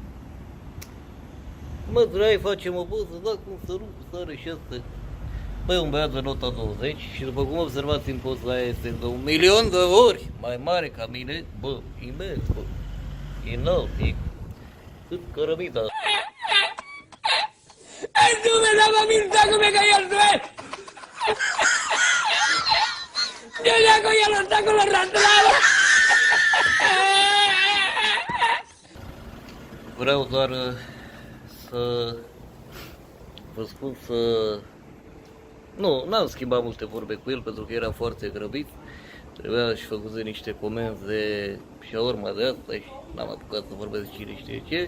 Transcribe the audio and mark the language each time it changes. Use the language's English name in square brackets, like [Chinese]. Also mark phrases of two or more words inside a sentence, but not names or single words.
[Romanian] Mă, dragi, facem o poză, da, cum să nu, sare și asta. Băi, un băiat de nota 20 și după cum observați în poza aia este de 1.000.000 de ori mai mare ca mine, bă, imens, bă, înalt, e cât cărămida. [Spanish] Ayúdame, mamita, que me cayó el suelo. Yo ya cogí los tacos los arrastrados. [Romanian] Vreau doar să vă spun să... Nu, n-am schimbat multe vorbe cu el pentru că era foarte grăbit. Trebuia și făcut niște comenzi de shawarma de asta și n-am apucat să vorbesc cine știe ce.